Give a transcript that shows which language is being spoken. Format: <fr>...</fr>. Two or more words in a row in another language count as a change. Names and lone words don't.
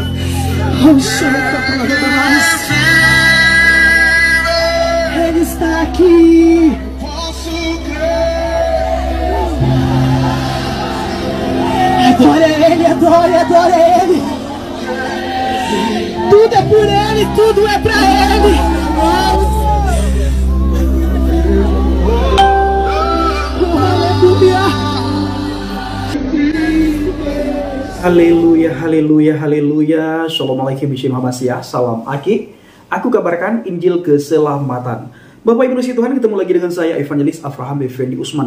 <pt>Ele está aqui. Adore Ele, adore Ele. Tudo é por Ele, tudo é pra Ele. Haleluya, haleluya, haleluya.</pt> <ar>شالوم عليكم بسم الله الرحمن الرحيم.</ar> <id>Salam Aki. Aku kabarkan Injil keselamatan. Bapak Ibu Tuhan, ketemu lagi dengan saya Evangelis Avraham Effendi Usman.</id>